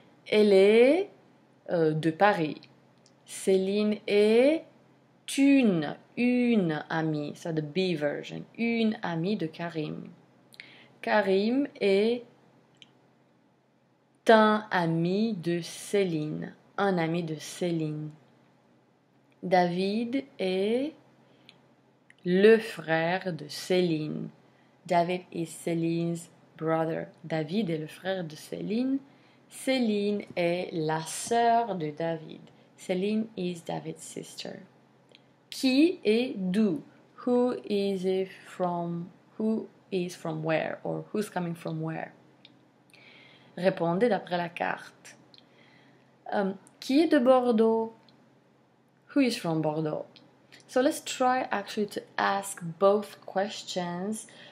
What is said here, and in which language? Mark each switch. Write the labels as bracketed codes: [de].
[fr] Elle est de Paris. Céline est une amie, [en] so the B version, [fr] une amie de Karim. Karim est un ami de Céline, un ami de Céline. David est le frère de Céline. [en] David is Céline's brother. [fr] David est le frère de Céline. Céline est la sœur de David. [en] Céline is David's sister. [fr] Qui et d'où? [en] Who is from where? Or who's coming from where? [fr] Répondez d'après la carte. Qui est de Bordeaux? [en] Who is from Bordeaux? So let's try actually to ask both questions.